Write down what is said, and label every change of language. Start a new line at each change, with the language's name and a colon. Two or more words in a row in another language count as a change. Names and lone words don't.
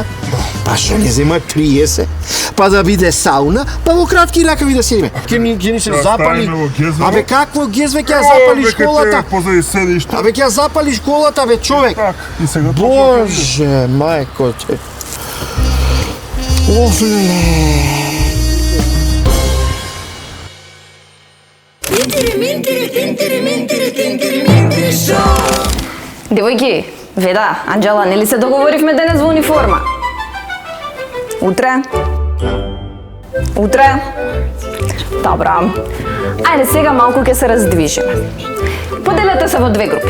Macedonian: Па што не зема 30, па да биде сауна, па во кратки ракави да седиме. Ќе ни се Да запали. ставиме во гезвено. Абе какво гезве ќе ја запалиш колата? Позади седиште. Абе ќе ја запалиш колата, бе, човек. Так, и сега Боже, мајко те. Оф, леле. Тинтири-минтири, тинтири-минтири, тинтири-минтири шоу. Девојки, Веда, Анџела, нели се договоривме денес во униформа? Утре? Добра. Ајде сега малку ќе се раздвижиме. Поделете се во две групи.